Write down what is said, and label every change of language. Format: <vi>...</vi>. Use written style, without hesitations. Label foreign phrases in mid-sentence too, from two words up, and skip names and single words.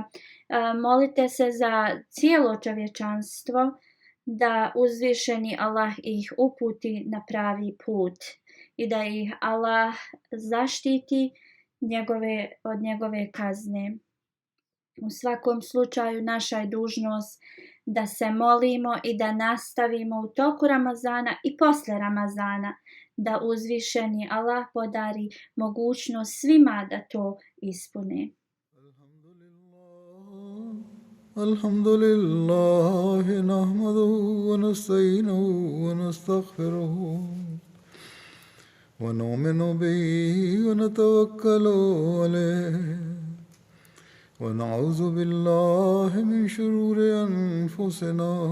<bs>Molite se za cijelo čovječanstvo da uzvišeni Allah ih uputi na pravi put i da ih Allah zaštiti od njegove kazne. U svakom slučaju naša je dužnost da se molimo i da nastavimo u toku Ramazana i poslije Ramazana, da uzvišeni Allah podari mogućnost svima da to ispune.</bs> <ar>الحمد لله، نحمده ونستعينه ونستغفره ونؤمن به ونتوكل عليه ونعوذ بالله من شرور أنفسنا</ar>